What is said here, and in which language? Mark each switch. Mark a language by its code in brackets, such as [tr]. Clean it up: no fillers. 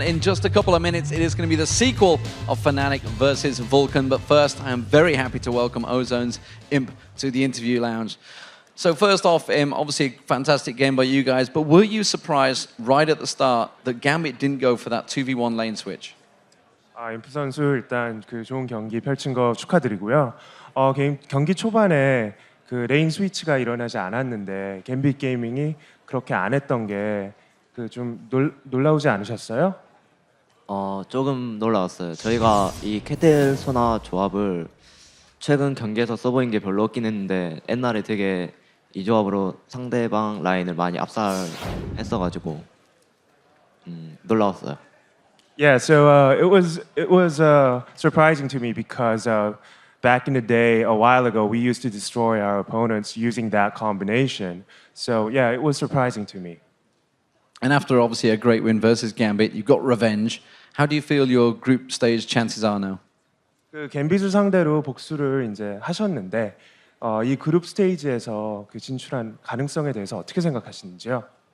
[en] In just a couple of minutes, it is going to be the sequel of Fnatic versus Vulcan. But first, I am very happy to welcome Ozone's Imp to the interview lounge. So first off, obviously a fantastic game by you guys, but were you surprised right at the start that Gambit didn't go for that 2v1 lane switch? [ko] 임프 선수 일단 그 좋은 경기 펼친 거 축하드리고요. 경기 초반에 그 레인 스위치가 일어나지 않았는데 갬빗 게이밍이 그렇게 안 했던 게 그 좀 놀라우지 않으셨어요? 조금 놀라웠어요. 저희가 이 캐틀 소나 조합을 최근 경기에서 써보인 게 별로 없긴 했는데 옛날에 되게 이 조합으로 상대방 라인을 많이 압살했어가지고 놀라웠어요. [en] Yeah, so it was surprising to me because back in the day, a while ago, we used to destroy our opponents using that combination. So yeah, it was surprising to me. And after obviously a great win versus Gambit, you got revenge. How do you feel your group stage chances are now? [ko] 그 갬빗을 상대로 복수를 이제 하셨는데 이 그룹 스테이지에서 그 진출한 가능성에 대해서 어떻게 생각하시는지요?